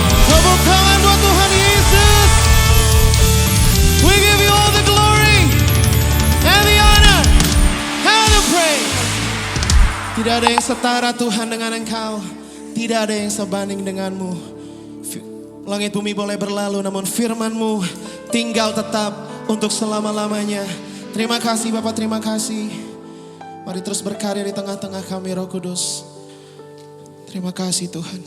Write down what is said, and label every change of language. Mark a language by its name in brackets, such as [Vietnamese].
[Indonesian] Tepuk tangan buat Tuhan Yesus. [English] We give you all the glory and the honor and the praise. [Indonesian] Tidak ada yang setara Tuhan dengan Engkau. Tidak ada yang sebanding denganmu. Langit bumi boleh berlalu, namun firman-Mu tinggal tetap untuk selama-lamanya. Terima kasih Bapak, terima kasih. Mari terus berkarya di tengah-tengah kami, Roh Kudus. Terima kasih Tuhan.